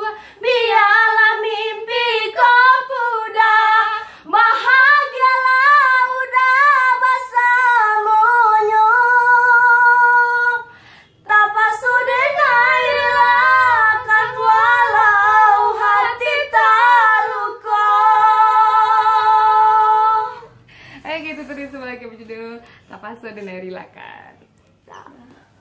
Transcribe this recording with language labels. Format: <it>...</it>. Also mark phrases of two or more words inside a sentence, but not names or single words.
<id>Biarlah mimpi kau pudar, bahagialah udah bersamanya.</id> <min>Tak pasal denai relakan walau hati terluka.</min> <id>gitu terus sebagai berjudul Tapaso dan Relakan.</id>